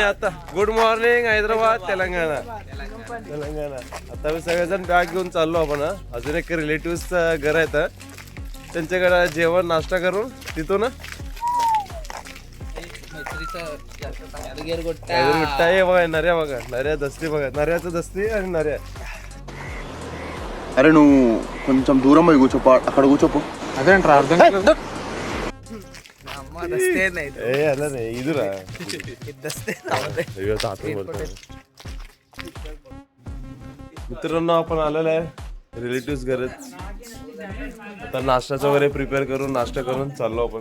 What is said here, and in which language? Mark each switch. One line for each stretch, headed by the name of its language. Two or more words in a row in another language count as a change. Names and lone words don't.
Marathi: आता
English: good morning
Marathi: हैदराबाद, तेलंगणा. आता मी सगळेजण बॅग घेऊन चाललो आपण. अजून एक रिलेटिव्ह घर आहेत, त्यांच्याकडे जेवण नाश्ता करून तिथून बघा नऱ्या, बघा नऱ्या दस्ती, बघा नऱ्याचं दस्ती आणि नऱ्या.
Telugu: అరే నువ్వు కొంచెం దూరం పోయి కూర్చోపో, అక్కడ కూర్చోపో. అదేంట్రా అర్థం కాలేదు. ಅಲ್ಲ ಇದುರ
Marathi: मित्रांनो आपण आलेलो आहे रिलेटिव्ह घरात. आता नाश्त्याचं वगैरे प्रिपेअर करून नाश्ता करून चाललो आपण.